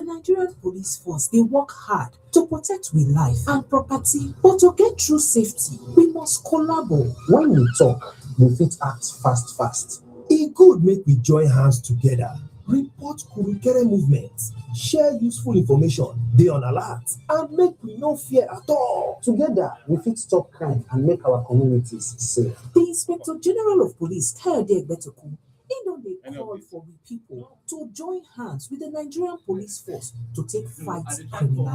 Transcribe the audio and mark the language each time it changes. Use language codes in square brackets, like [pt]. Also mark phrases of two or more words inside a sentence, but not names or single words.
[pcm] Nigerian police force, they work hard to protect we life and property, but to get true safety, we must collaborate. When we talk, we fit act fast. E good make we join hands together, report kurukere movements, share useful information, dey on alert, and make we no fear at all. Together, we fit stop crime and make our communities safe. The Inspector General of Police, Kayode Egbetoku, he don dey call for we people to join hands with the Nigerian police force to take fight criminalities.